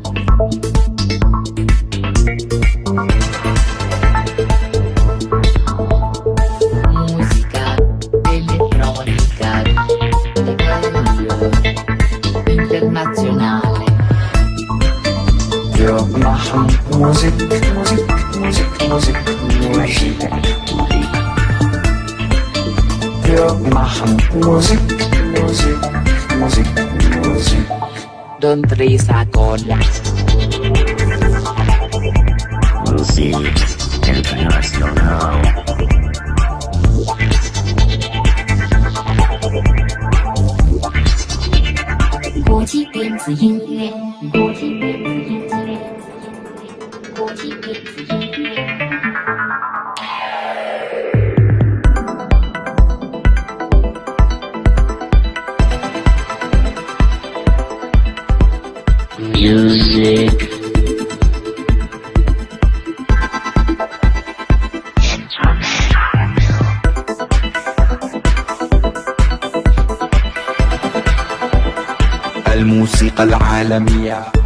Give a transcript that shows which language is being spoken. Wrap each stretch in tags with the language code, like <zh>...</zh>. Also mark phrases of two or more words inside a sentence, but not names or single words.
<it>Musica elettronica internazionale.</it> <de>Wir machen Musik, Musik, Musik, Musik, Musik. Wir machen Musik, Musik, Musik, Musik.</de> <th>ดนตรีสากล</th> <de>Musik International.</de> <zh>子音乐，国际电子音乐，国际电子音乐。</zh> <en>Music.</en> <ar>الموسيقى العالمية.</ar>